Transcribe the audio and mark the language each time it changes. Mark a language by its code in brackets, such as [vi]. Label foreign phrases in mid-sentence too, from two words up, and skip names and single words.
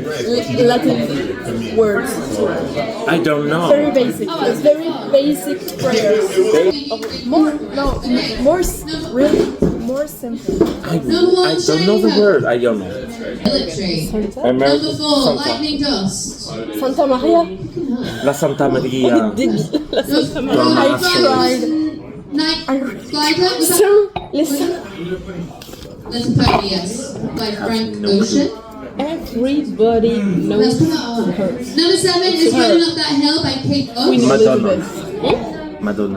[en] Latin words. I don't know. Very basic. It's very basic prayers. More really more simple. I don't know the word. I don't know. Military. American Number 4, Santa. lightning dust. Santa Maria. La Santa Maria. Débile. La Santa Maria. I tried. Night glider. Was that? So, listen. That's a pony, yes. By Frank Ocean. Everybody Let's knows put that on. Number 7 is Running Up That Hill by Kate Oates. Queen Madonna. Elizabeth. Madonna.